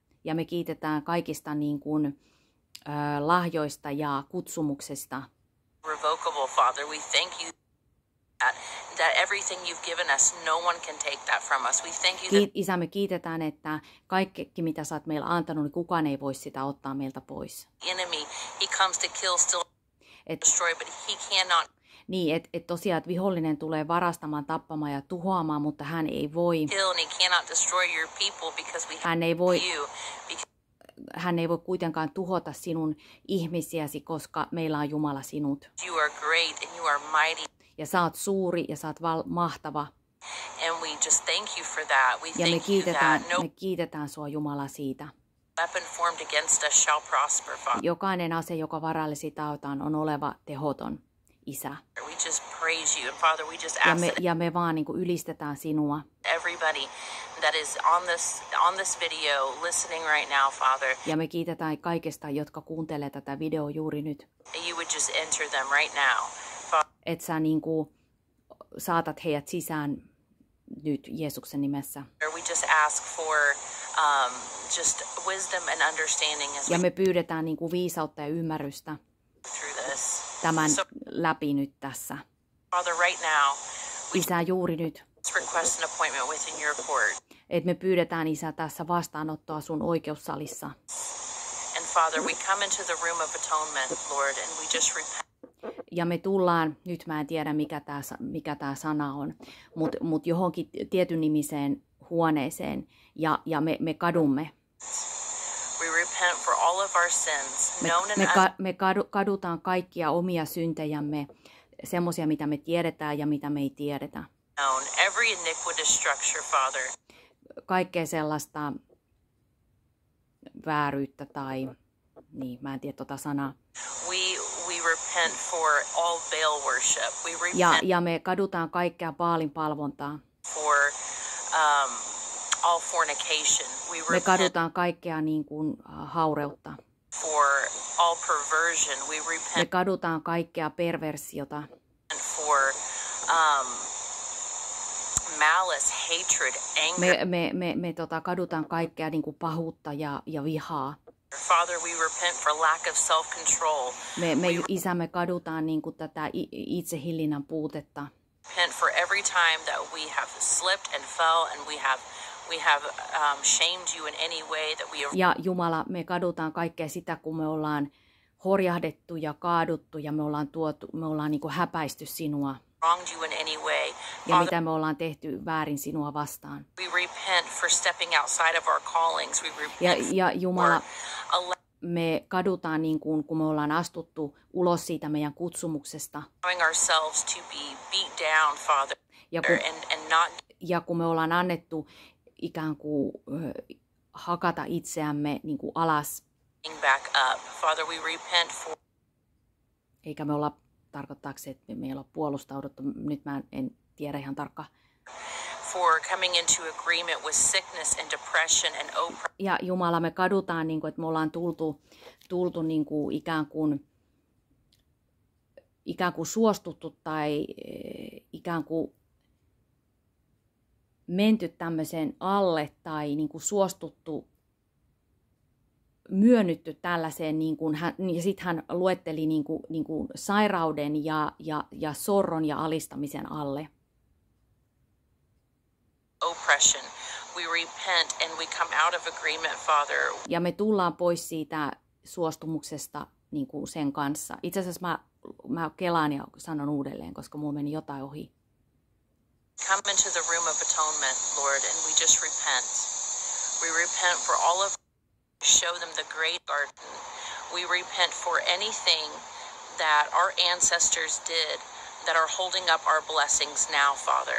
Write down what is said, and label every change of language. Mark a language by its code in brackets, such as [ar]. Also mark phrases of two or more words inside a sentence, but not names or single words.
[fi] ja me kiitetään kaikista niin kuin, lahjoista ja kutsumuksesta. [en] revocable, Father. We thank you that everything you've given us, no one can take that from us. We thank you that [fi] Isä, me kiitetään, että kaikki, mitä sä oot meillä antanut, niin kukaan ei voi sitä ottaa meiltä pois. [en] the enemy, he comes to kill, steal, Et, destroy, but he cannot [fi] niin, et tosiaan, että vihollinen tulee varastamaan, tappamaan ja tuhoamaan, mutta hän ei voi, [en] kill and he cannot destroy your people because we have [fi] hän ei voi, [en] you. Because [fi] hän ei voi kuitenkaan tuhota sinun ihmisiäsi, koska meillä on Jumala sinut. [en] you are great and you are mighty. [fi] Ja sä oot suuri ja sä oot mahtava. [en] And we just thank you for that. We Ja thank you that no [fi] me kiitetään sua Jumala siitä. [en] weapon formed against us shall prosper, Father. [fi] Jokainen ase, joka varallesi tautaan, on oleva tehoton, Isä. [en] We just praise you. And Father, we just ask that [fi] Ja me vaan niin kuin ylistetään sinua. [en] everybody that is on this video listening right now, Father, [fi] Ja me kiitetään kaikesta, jotka kuuntelee tätä videoa juuri nyt. [en] that you would just enter them right now. Father, [fi] Että sä niin kuin saatat heidät sisään nyt Jeesuksen nimessä. [en] we just ask for just wisdom and understanding as Ja we [fi] me pyydetään niin kuin viisautta ja ymmärrystä [en] go through this. [fi] tämän So, läpi nyt tässä. [en] Father, right now, we [fi] Isä, juuri nyt. [en] just request an appointment within your court. [fi] Että me pyydetään, Isä, tässä vastaanottoa sun oikeussalissa. [en] And Father, we come into the room of atonement, Lord, and we just repent. [fi] Ja me tullaan, nyt mä en tiedä mikä tää sana on, mutta johonkin tietyn nimiseen huoneeseen ja me kadumme. [en] We repent for all of of our sins, known and [fi] Me kadutaan kaikkia omia syntejämme, semmoisia, mitä me tiedetään ja mitä me ei tiedetä. [en] unknown, every iniquitous structure, Father. [fi] Kaikkea sellaista vääryyttä tai, niin, mä en tiedä tota sanaa. [en] We repent for all Baal worship. We repent [fi] Ja me kadutaan kaikkea Baalin palvontaa. [en] for all fornication. We [fi] Me [en] repent [fi] kadutaan kaikkea niin kuin haureutta. [en] for all perversion. We [fi] Me [en] repent [fi] kadutaan kaikkea perversiota. [en] for malice, hatred, anger. [fi] Me kadutaan kaikkea niin kuin pahuutta ja vihaa. [en] Father, we repent for lack of self-control. [fi] Isä, me kadutaan niin kuin tätä itsehillinnän puutetta. [en] Repent for every time that we have slipped and fell and we have shamed you in any way that we have [fi] Ja Jumala, me kadutaan kaikkea sitä, kun me ollaan horjahdettu ja kaaduttu ja me ollaan niin kuin häpäisty sinua. [en] wronged you in any way. Ja Father, [fi] mitä me ollaan tehty väärin sinua vastaan. [en] we repent for stepping outside of our callings. We repent [fi] Ja Jumala, for me kadutaan niin kuin, kun me ollaan astuttu ulos siitä meidän kutsumuksesta. [en] allowing ourselves to be beat down, Father, Ja and not [fi] Ja kun me ollaan annettu ikään kuin hakata itseämme niin kuin alas, [en] getting back up. Father, we repent for [fi] eikä me olla, tarkoittaako se, että me ei olla puolustauduttu, nyt mä en tiedä ihan tarkkaan. [en] coming into agreement with sickness and depression and oppression. [fi] Ja Jumala, me kadutaan, niin kuin, että me ollaan tultu niin kuin ikään kuin suostuttu tai ikään kuin menty tämmöiseen alle tai niin kuin suostuttu, myönnytty tällaiseen, niin kuin ja sitten hän luetteli niin kuin sairauden ja sorron ja alistamisen alle. [en] Oppression. We repent and we come out of agreement, Father. [fi] Ja me tullaan pois siitä suostumuksesta niin kuin sen kanssa. Itse asiassa mä kelaan ja sanon uudelleen, koska mulla meni jotain ohi. [en] Come into the room of atonement, Lord, and we just repent. We repent for all of show them the great garden. We repent for anything that our ancestors did that are holding up our blessings now, Father.